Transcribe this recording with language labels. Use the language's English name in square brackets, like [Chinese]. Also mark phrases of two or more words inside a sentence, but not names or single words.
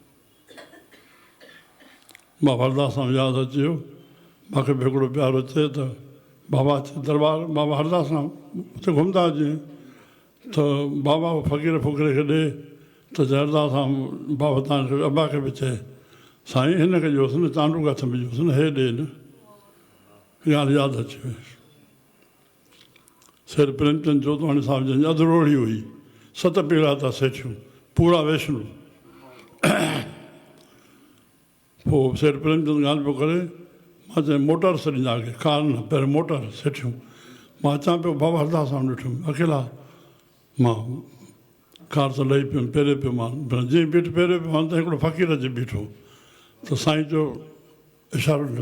[Sindhi] बाबा हरदास सां यादि अची वियो, मूंखे बि हिकिड़ो प्यारो अचे त बाबा अचे दरबार, बाबा हरदास सां उते घुमंदा हुजे त बाबा फ़क़ीर फ़ुकरे खे ॾे त हरदास सां बाबा तव्हांखे अबा खे बि चए, साईं हिन खे ॾियोसि न, चांडू हथ में ॾियोसि न, हे ॾे न। ॻाल्हि यादि अची वई। शेर प्रेमचंद जोतवाणी साहिब जंहिंजी अधरोड़ी हुई, 7 पीढ़ा था सेठियूं, पूरा वैष्णो। पोइ शेर प्रेमचंद ॻाल्हि पियो करे, मां चयो मोटर ॾींदा खे, कार न, पहिरियों मोटर सेठियूं। मां अचां पियो, बाबा हरदास सां ॾिठुमि अकेला, मां कार त लही पियुमि, पहिरें पियो मां, जीअं बीठ पहिरें पियो मां त हिकिड़ो फ़क़ीर अची बीठो, त साईं जो इशारो ॾिनो।